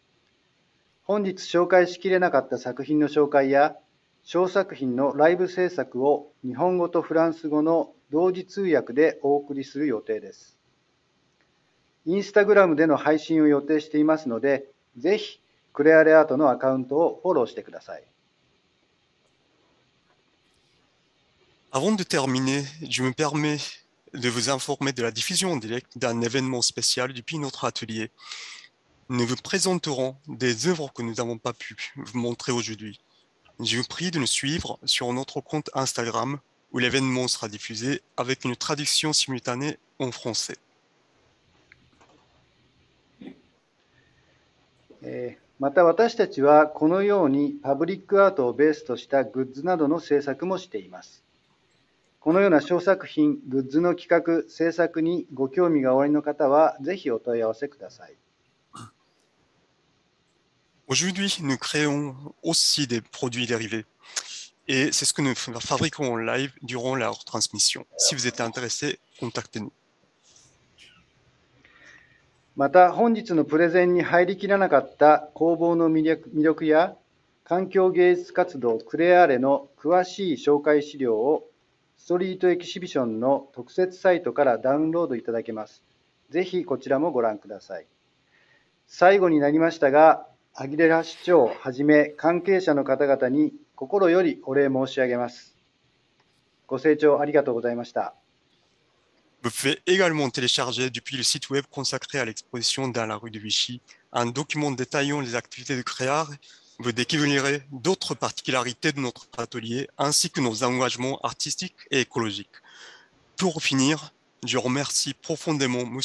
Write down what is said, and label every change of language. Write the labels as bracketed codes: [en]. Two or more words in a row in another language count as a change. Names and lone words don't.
[ja] 本日紹介しきれなかった作品の紹介や、小作品のライブ制作を日本語とフランス語の同時通訳でお送りする予定です。インスタグラムでの配信を予定していますので、ぜひクレアレアートのアカウントをフォローしてください。 [fr] Avant de terminer, je me permets de vous informer de la diffusion en direct d'un événement spécial depuis notre atelier. Nous vous présenterons des œuvres que nous n'avons pas pu vous montrer aujourd'hui. Je vous prie de nous suivre sur notre compte Instagram où l'événement sera diffusé avec une traduction simultanée en français. [ja] また私たちはこのようにパブリックアートをベースとしたグッズなどの制作もしています。このような小作品、グッズの企画、制作にご興味がおありの方は、ぜひお問い合わせください。 [fr] Aujourd'hui, nous créons aussi des produits dérivés. Et c'est ce que nous fabriquons en live durant la retransmission. Si vous êtes intéressé, contactez-nous. [ja] また、本日のプレゼンに入りきらなかった工房の魅力や、環境芸術活動クレアーレの詳しい紹介資料をストリートエキシビションの特設サイトからダウンロードいただけます。ぜひこちらもご覧ください。最後になりましたが、アギレラ市長はじめ関係者の方々に心よりお礼申し上げます。ご清聴ありがとうございました。 [fr] Vous pouvez également télécharger depuis le site web consacré à l'exposition dans la rue de Vichy un document détaillant les activités de Créare. Vous découvrirez d'autres particularités de notre atelier ainsi que nos engagements artistiques et écologiques. Pour finir, je remercie profondément M.